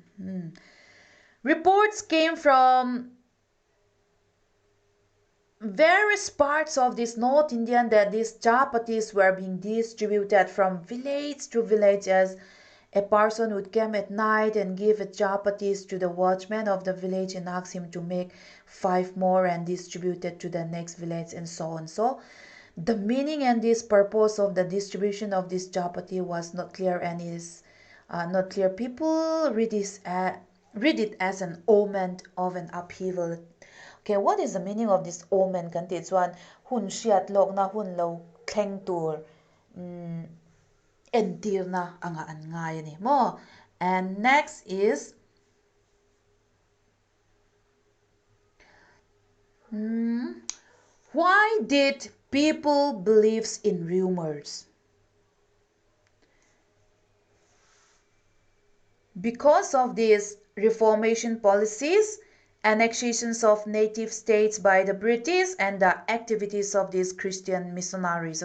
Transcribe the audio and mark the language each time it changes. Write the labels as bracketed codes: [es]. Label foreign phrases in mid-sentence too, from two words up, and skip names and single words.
[en] Reports came from various parts of this North Indian that these chapatis were being distributed from village to village, as a person would come at night and give a chapatis to the watchman of the village and ask him to make 5 more and distribute it to the next village, and so on. So the meaning and this purpose of the distribution of this chapati was not clear, and is not clear. People read it as an omen of an upheaval. Okay, what is the meaning of this omen? [lus] Kan ti chuan hun hriat lok na hun lo thleng tur entir na anga an ngai ani mo. [en] And next is why did people believes in rumors? Because of these reformation policies, annexations of native states by the British, and the activities of these Christian missionaries.